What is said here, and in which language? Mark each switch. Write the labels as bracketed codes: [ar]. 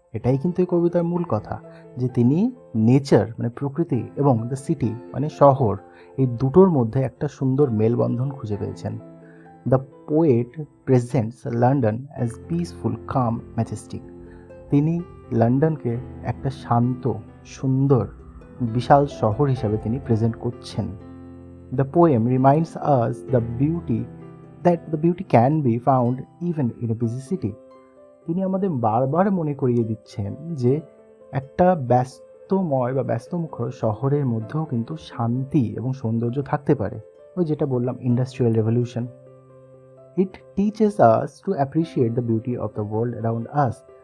[bn] এটাই কিন্তু এই কবিতার মূল কথা, যে তিনি নেচার মানে প্রকৃতি এবং দ্য সিটি মানে শহর, এই দুটোর মধ্যে একটা সুন্দর মেলবন্ধন খুঁজে পেয়েছেন। [en] The poet presents London as peaceful, calm, majestic. [bn] তিনি লন্ডনকে একটা শান্ত, সুন্দর, বিশাল শহর হিসাবে তিনি প্রেজেন্ট করছেন। [en] The poem reminds us that the beauty can be found even in a busy city. [bn] তিনি আমাদের বারবার মনে করিয়ে দিচ্ছেন যে একটা ব্যস্তময় বা ব্যস্তমুখর শহরের মধ্যেও কিন্তু শান্তি এবং সৌন্দর্য থাকতে পারে। ওই যেটা বললাম, [en] Industrial revolution. It teaches us to appreciate the beauty of the world around us.